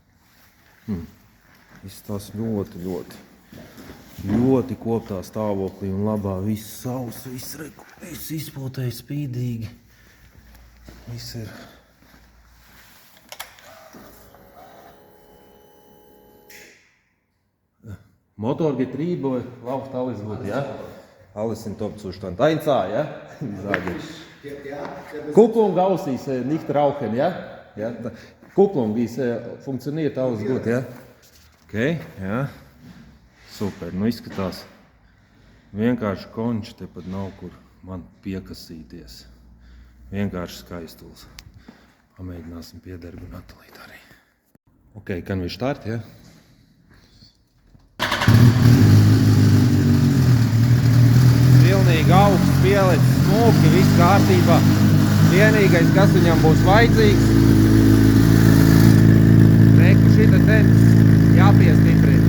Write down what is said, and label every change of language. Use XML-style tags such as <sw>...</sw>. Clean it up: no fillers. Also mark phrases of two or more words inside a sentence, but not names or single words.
<lv>Izstās ļoti koptā stāvoklī un labā, viss sauss, viss izpūtēji spīdīgi. Viss ir.</lv> <de>Motorgetriebe läuft alles gut, ja? Alles in Top-Zustand. 1A, ja? Kupplung aus ist nicht rauchen, ja? Ja? Kupplung ist, funktioniert alles gut, ja? Okay, ja. Super,</de> <lv>nu izskatās. Vienkārši konči, tepat nav kur man piekasīties. Vienkārši skaistuls. Pamēģināsim piedarbināt tūlīt arī.</lv> <de>Ok, kann wir start, ja?</de> <lv>Pilnīgi augsts, pielicis smuki, viss kārtībā. Vienīgais, kas viņam būs vajadzīgs, reku šita temps jāpiestiprina.</lv>